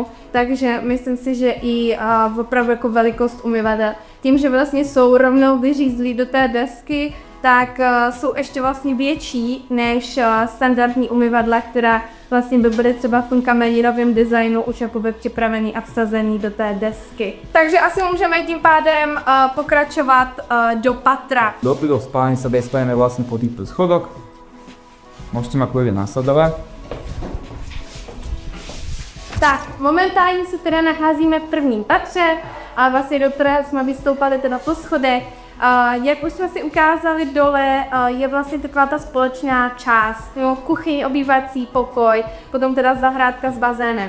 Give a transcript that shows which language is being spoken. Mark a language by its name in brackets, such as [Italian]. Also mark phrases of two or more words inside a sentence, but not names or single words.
[Czech] Takže myslím si, že i opravdu jako velikost umyvadel, tím, že vlastně jsou rovnou vyřízlí do té desky, tak jsou ještě vlastně větší než standardní umyvadla, která vlastně by byly třeba v tom kamenírovém designu už jakoby připravený a vsazený do té desky. Takže asi můžeme tím pádem pokračovat do patra. [Slovak] Do spálne sa dostaneme vlastne po týchto schodoch. Môžete ma kľudne nasledovať. [Czech] Tak, momentálně se teda nacházíme v prvním patře, a vlastně do kterého jsme vystoupali teda po schodech. Jak už jsme si ukázali dole, je vlastně taková ta společná část, jo, kuchyň, obývací pokoj, potom teda zahrádka s bazénem.